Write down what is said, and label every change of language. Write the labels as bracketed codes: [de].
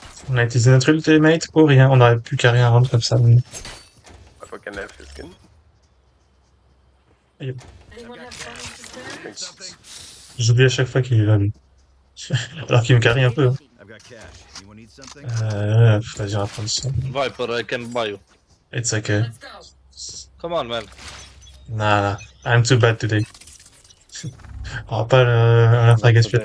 [fr] On a utilisé notre ultimate pour rien. On aurait pu carrer un round comme ça. [en] I fucking have his skin. Anyone have funds to spare? Something. [fr] J'oublie à chaque fois qu'il est là, lui. Alors qu'il me carry un peu. Hein. [en] I've got cash. Anyone need something? [fr] Vas-y, on va prendre ça. [en] Viper, I can buy you. It's okay. Let's go. Come on, man. Nah. I'm too bad today. [fr] On va pas la faire gaspiller.